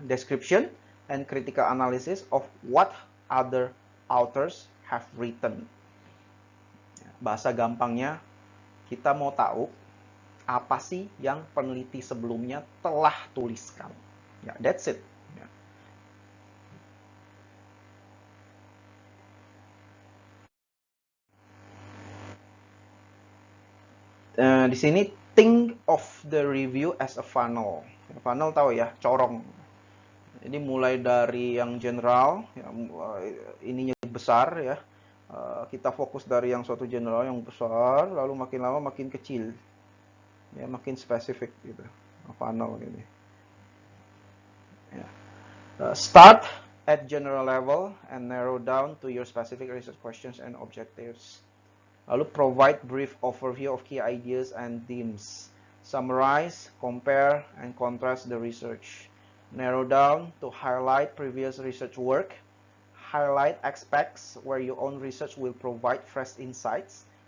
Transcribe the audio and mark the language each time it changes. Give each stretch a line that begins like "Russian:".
English: Description and critical analysis of what other authors have written.
Indonesian: Bahasa gampangnya, kita mau tahu apa sih yang peneliti sebelumnya telah tuliskan.
English: Ya, that's it. Ya.
Indonesian: Di sini
English: think of the review as a funnel.
Indonesian: Funnel tahu ya, corong. Jadi mulai dari yang general, ininya besar ya. Kita fokus dari yang suatu general yang besar, lalu makin lama makin kecil, ya makin spesifik gitu, funnel gitu. Ya.
English: Start at general level and narrow down to your specific research questions and objectives.
Indonesian: Lalu
English: provide brief overview of key ideas and themes. Summarize, compare, and contrast the research. Narrow down to highlight previous research work. Highlight aspects where your own research will provide fresh insights.